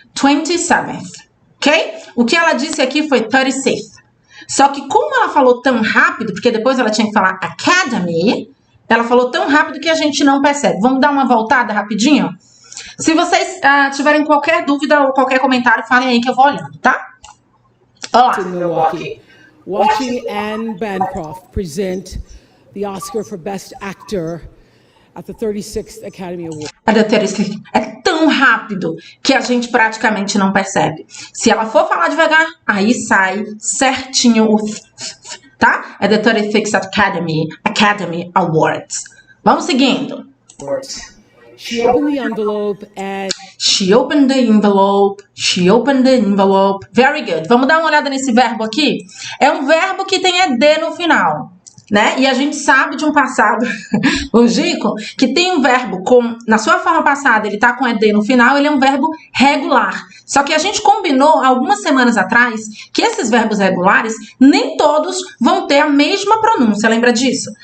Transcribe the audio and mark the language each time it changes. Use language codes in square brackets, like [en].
[pt] 27th, ok? O que ela disse aqui foi 36th. Só que como ela falou tão rápido, porque depois ela tinha que falar academy, ela falou tão rápido que a gente não percebe. Vamos dar uma voltada rapidinho? Se vocês tiverem qualquer dúvida ou qualquer comentário, falem aí que eu vou olhando, tá? Olá. [en] Watching Anne Bancroft present the Oscar for Best Actor at the 36th Academy Awards. [pt] É tão rápido que a gente praticamente não percebe. Se ela for falar devagar, aí sai certinho o tá? É [en] the 36th Academy Awards. [pt] Vamos seguindo. [en] She opened the envelope and... She opened the envelope. She opened the envelope. Very good. [pt] Vamos dar uma olhada nesse verbo aqui? É um verbo que tem ED no final, né? E a gente sabe de um passado longínquo que tem um verbo na sua forma passada, ele tá com ED no final, ele é um verbo regular. Só que a gente combinou algumas semanas atrás que esses verbos regulares, nem todos vão ter a mesma pronúncia, lembra disso?